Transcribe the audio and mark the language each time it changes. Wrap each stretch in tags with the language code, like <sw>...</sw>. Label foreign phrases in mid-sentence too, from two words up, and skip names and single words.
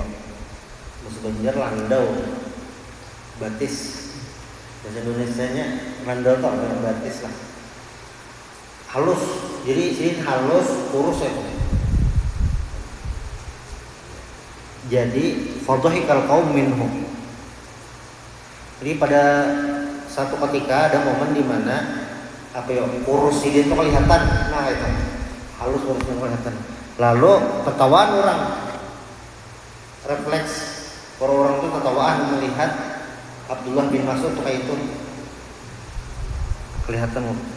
<id>Bahasa Banjar landau, batis. Bahasa Indonesianya landau tuh batis lah. Halus, jadi sini halus, kurus ya.</id> <ar>Jadi فضحك القوم منهم.</ar> <id>Jadi pada satu ketika ada momen di mana apa ya, kurus Sidin itu kelihatan. Nah itu halus kurusnya kelihatan. Lalu ketawaan orang, refleks orang itu ketawaan melihat Abdullah bin Mas'ud tuh kayak itu kelihatan.</id>